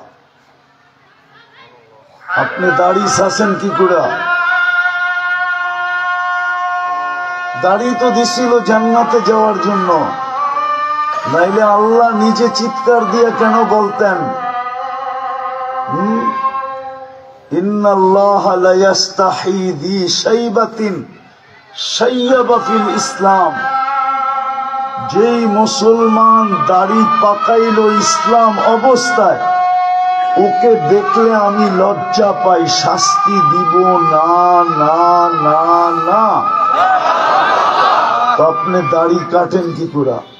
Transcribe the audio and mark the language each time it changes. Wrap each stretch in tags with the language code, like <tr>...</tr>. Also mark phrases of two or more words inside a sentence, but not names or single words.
<bn>আপনি দাড়ি সাজেন কি করে? দাড়ি তো দিছিল জান্নাতে যাওয়ার জন্য, নাইলে আল্লাহ নিজে চিৎকার দিয়ে কেন বলতেন</bn> <ar>إن الله لا يستحيي ذي شيبة شاب في الإسلام?</ar> <bn>যেই মুসলমান দাড়ি পাকাইল ইসলাম অবস্থায়, ওকে দেখলে আমি লজ্জা পাই, শাস্তি দিব না না না না। আপনি দাড়ি কাটেন কি করে?</bn>